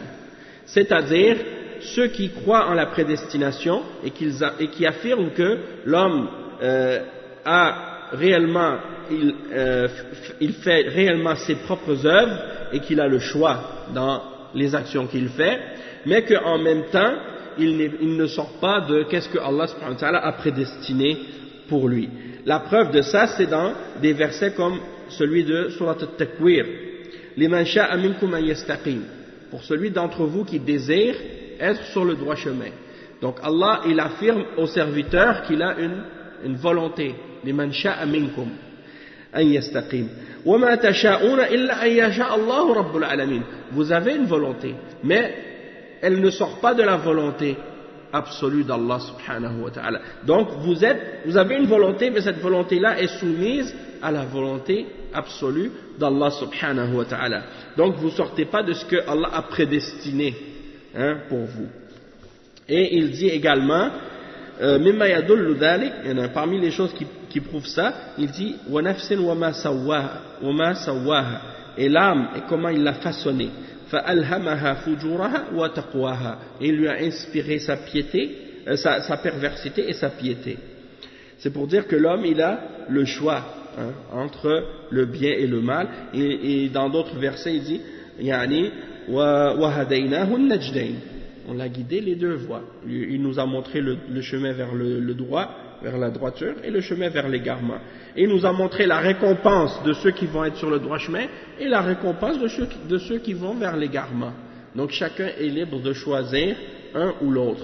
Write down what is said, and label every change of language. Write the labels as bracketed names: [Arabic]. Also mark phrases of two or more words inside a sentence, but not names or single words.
[French] C'est-à-dire ceux qui croient en la prédestination et qui affirment que l'homme a réellement, il fait réellement ses propres œuvres et qu'il a le choix dans les actions qu'il fait, mais qu'en même temps, il ne sort pas de qu'est-ce que Allah [Arabic] سبحانه وتعالى [French] a prédestiné pour lui. La preuve de ça, c'est dans des versets comme celui de Surat al-Takwir. [Arabic] لمن شاء منكم أن يستقيم. [French] Pour celui d'entre vous qui désire être sur le droit chemin. Donc Allah, il affirme au serviteur qu'il a une volonté. [Arabic] لمن شاء منكم أن يستقيم وما تشاءون إلا أن يشاء الله رب العالمين. [French] Vous avez une volonté, mais elle ne sort pas de la volonté absolue d'Allah [Arabic] سبحانه وتعالى. [French] Donc vous avez une volonté, mais cette volonté-là est soumise à la volonté absolue d'Allah [Arabic] سبحانه وتعالى. [French] Donc vous ne sortez pas de ce que Allah a prédestiné, hein, pour vous. Et il dit également, [Arabic] مما يدل ذلك, [French] il y en a parmi les choses qui prouvent ça, il dit [Arabic] ونفس وما سواها, [French] et l'âme et comment il l'a façonnée. [Arabic] فَأَلْهَمَهَا فُجُورَهَا وَتَقْوَاهَا. [French] Et il lui a inspiré sa piété, sa perversité et sa piété. C'est pour dire que l'homme, il a le choix, hein, entre le bien et le mal. Et dans d'autres versets, il dit [Arabic] يعني وَهَدَيْنَاهُ النَّجْدَيْنِ. [French] On l'a guidé les deux voies. Il nous a montré le chemin vers le droit, vers la droiture, et le chemin vers l'égarement. Et il nous a montré la récompense de ceux qui vont être sur le droit chemin et la récompense de ceux qui vont vers l'égarement. Donc chacun est libre de choisir un ou l'autre.